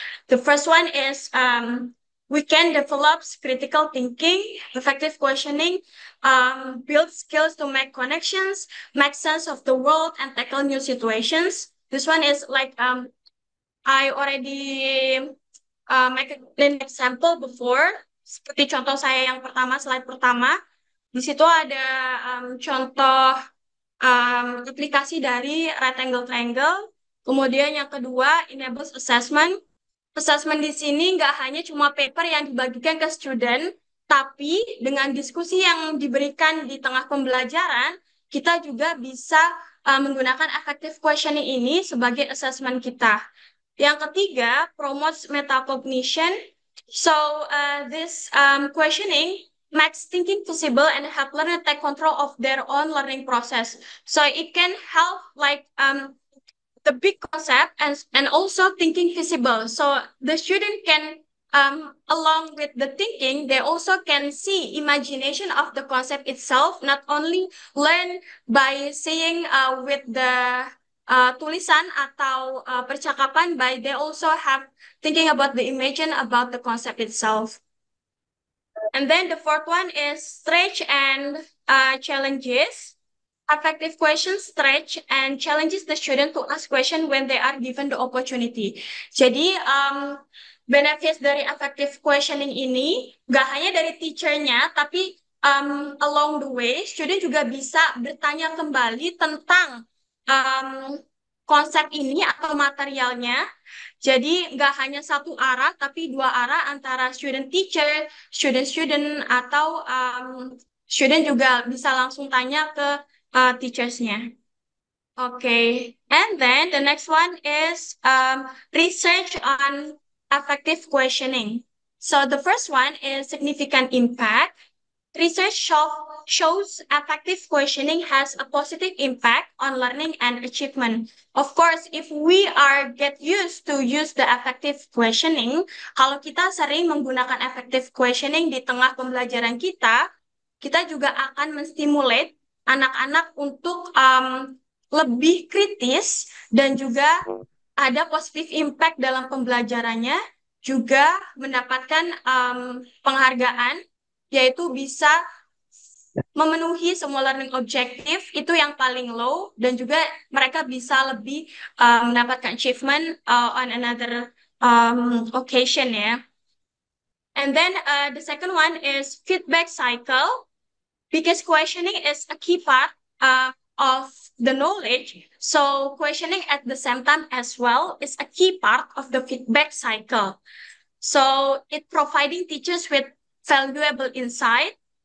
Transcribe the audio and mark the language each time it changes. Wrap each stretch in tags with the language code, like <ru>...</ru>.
<en>The first one is we can develop critical thinking, effective questioning, build skills to make connections, make sense of the world, and tackle new situations. This one is like I already make an example before.</en> <id>Seperti contoh saya yang pertama, slide pertama. Di situ ada contoh aplikasi dari rectangle triangle. Kemudian yang kedua,</id> <en>enables assessment.</en> <id>Assessment di sini nggak hanya cuma paper yang dibagikan ke student, tapi dengan diskusi yang diberikan di tengah pembelajaran, kita juga bisa menggunakan effective questioning ini sebagai assessment kita. Yang ketiga,</id> <en>promotes metacognition. So this questioning makes thinking visible and help learners take control of their own learning process. So it can help like the big concept and also thinking visible. So the student can along with the thinking, they also can see imagination of the concept itself, not only learn by saying with the</en> <id>tulisan atau percakapan,</id> <en>but they also have thinking about the imagine about the concept itself. And then the fourth one is stretch and challenges. Effective questions stretch and challenges the student to ask question when they are given the opportunity.</en> <id>Jadi benefits dari effective questioning ini gak hanya dari teachernya, tapi</id> <en>along the way</en> <id>student juga bisa bertanya kembali tentang konsep ini atau materialnya. Jadi nggak hanya satu arah, tapi dua arah antara student teacher, student student atau student juga bisa langsung tanya ke teachersnya.</id> <en>Okay, and then the next one is research on effective questioning. So the first one is significant impact. Research shows effective questioning has a positive impact on learning and achievement. Of course, if we are get used to use the effective questioning,</en> <id>kalau kita sering menggunakan effective questioning di tengah pembelajaran kita juga akan menstimulate anak-anak untuk lebih kritis dan juga ada positive impact dalam pembelajarannya, juga mendapatkan penghargaan, yaitu bisa memenuhi semua learning objective itu yang paling low, dan juga mereka bisa lebih mendapatkan</id> <en>achievement on another occasion</en> <id>ya.</id> <en>And then the second one is feedback cycle, because questioning is a key part of the knowledge. So questioning at the same time as well is a key part of the feedback cycle. So it providing teachers with valuable insight.</en>